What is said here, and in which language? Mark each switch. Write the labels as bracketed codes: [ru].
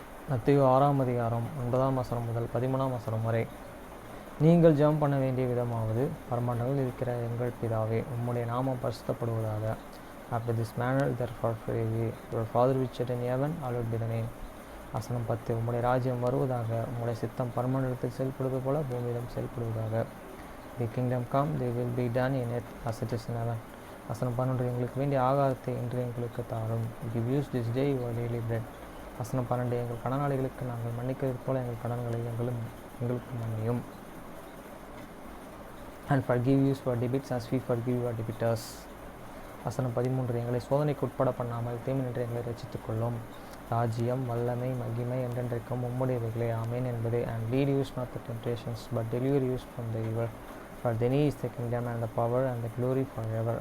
[ta] மத்தேயு 6ஆம் அதிகாரம் 9ஆம் வசனம் முதல் 13ஆம் வசனம் வரை. நீங்கள் ஜெபம் பண்ண வேண்டிய விதமாவது, பரமண்டலத்தில் இருக்கிற எங்கள் பிதாவே, உம்முடைய நாமம் பரிசுத்தப்படுவதாக. [en] After this manner therefore pray ye, your Father which art in heaven, hallowed be thy name. [ta] வசனம் 10. உம்முடைய ராஜ்யம் வருவதாக, உம்முடைய சித்தம் பரமண்டலத்தில் செயல்படுவது போல பூமியிலும் செயல்படுவதாக. [en] The kingdom come, they will be done in earth as it is in heaven. [ta] வசனம் 11. எங்களுக்கு வேண்டிய ஆகாரத்தை இன்று எங்களுக்கு தாரும். [en] Give us this day our daily bread. [ta] வசனம் 12. எங்கள் கடனாளிகளுக்கு நாங்கள் மன்னிக்கிறது போல எங்கள் கடன்களை எங்களுக்கு மன்னியும். [en] And forgive us our debts as we forgive our debtors. [ta] வசனம் 13. எங்களை சோதனைக்கு உட்பட பண்ணாமல் தீமையின்றி எங்களை ரட்சித்துக் கொள்ளும். ராஜ்யம், வல்லமை, மகிமை என்றென்றைக்கும் உம்முடையவைகளே. ஆமென் என்பதே. [en] And lead us not to temptations, but deliver us from the evil. For thine is the kingdom and the power and the glory forever.